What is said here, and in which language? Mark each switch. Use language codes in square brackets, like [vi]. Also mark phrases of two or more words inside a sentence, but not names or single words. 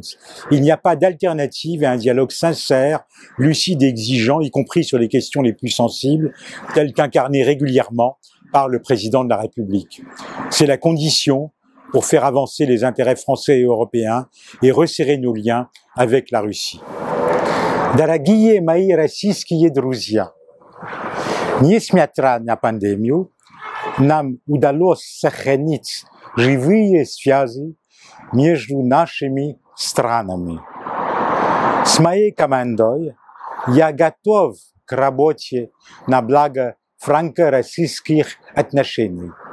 [fr] Il n'y a pas d'alternative à un dialogue sincère, lucide et exigeant, y compris sur les questions les plus sensibles, telles qu'incarnées régulièrement par le président de la République. C'est la condition pour faire avancer les intérêts français et européens et resserrer nos liens avec la Russie. [ru] Дорогие мои российские друзья, несмотря на пандемию, нам удалось сохранить живые связи между нашими странами. С моей командой я готов к работе на благо франко-российских отношений.